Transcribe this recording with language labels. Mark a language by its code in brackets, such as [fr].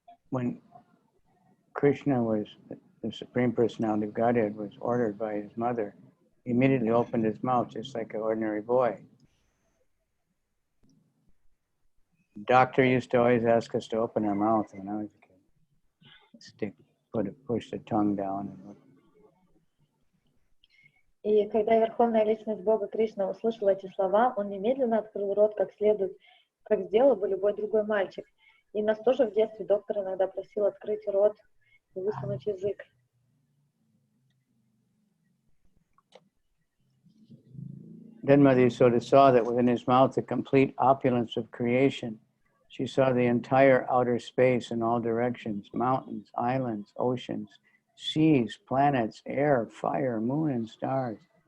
[en] When Krishna was, the Supreme Personality of Godhead, was ordered by his mother, he immediately opened his mouth just like an ordinary boy. The doctor used to always ask us to open our mouth when I was a kid. Push the tongue down. [ru] И когда Верховная Личность Бога Кришна услышал эти слова, он немедленно открыл рот как следует, как сделал бы любой другой мальчик. И нас тоже в детстве доктор иногда просил открыть рот и высунуть язык. [en] Then Mother Yasoda saw that within his mouth the complete opulence of creation. She saw the entire outer space in all directions, mountains, islands, oceans, seas, planets, air, fire, moon, and stars.